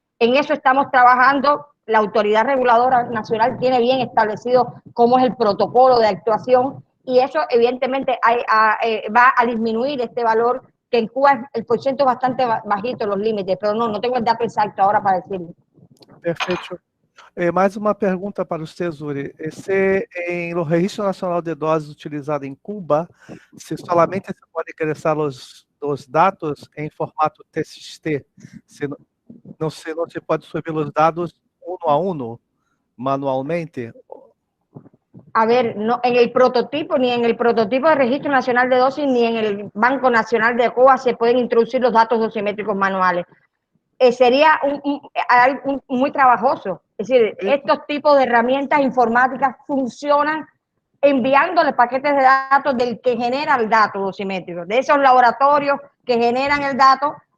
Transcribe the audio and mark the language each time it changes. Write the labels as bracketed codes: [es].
[es] En eso estamos trabajando. La autoridad reguladora nacional tiene bien establecido cómo es el protocolo de actuación y eso evidentemente va a disminuir este valor, que en Cuba el porciento es bastante bajito los límites, pero no tengo el dato exacto ahora para decirlo. [pt] Perfeito. Mais uma pergunta para os Zuri. No Registro Nacional de Doses utilizado em Cuba, se solamente se pode ingressar os dados em formato TXT, não se pode subir os dados [es] uno a uno, [pt] manualmente? [es] A ver, no, en el prototipo, ni en el prototipo de Registro Nacional de Dosis, ni en el Banco Nacional de Cuba se pueden introducir los datos dosimétricos manuales. Sería muy trabajoso. Es decir, estos tipos de herramientas informáticas funcionan enviándole paquetes de datos del que genera el dato dosimétrico, de esos laboratorios que generan el dato.